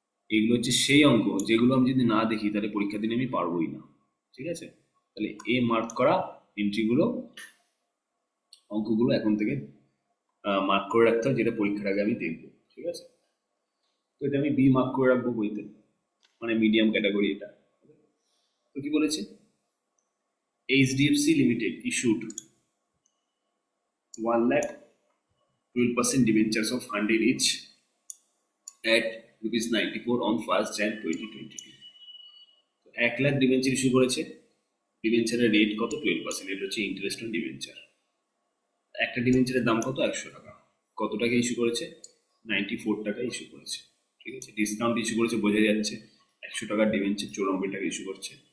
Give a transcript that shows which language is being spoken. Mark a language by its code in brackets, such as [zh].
[bn] এগুলো হচ্ছে সেই অঙ্ক যেগুলো আমি যদি না দেখি তাহলে পরীক্ষার দিনে আমি পারবোই না। ঠিক আছে, তাহলে এ মার্ক করা এন্ট্রিগুলো, অঙ্কগুলো এখন থেকে মার্ক করে রাখতে হয়, যেটা পরীক্ষার আগে আমি দেখবো। ঠিক আছে, তো এটা আমি বি মার্ক করে রাখবো বইতে, মানে মিডিয়াম ক্যাটাগরি এটা। তো কি বলেছে, [en] HDFC limited issued 1,12% debentures of 100 each at ₹94 on 1st Jan 2022। [bn] 1 lakh debenture issue করেছে, ডিবেঞ্চারের রেট কত 12%, এটা হচ্ছে ইন্টারেস্ট অন ডিবেঞ্চার। একটা ডিবেঞ্চারের দাম কত 100 টাকা, কত টাকা ইস্যু করেছে 94 টাকা ইস্যু করেছে। ঠিক আছে, ডিসকাউন্ট ইস্যু করেছে বোঝা যাচ্ছে, 100 টাকার ডিবেঞ্চার 94 টাকা ইস্যু করছে।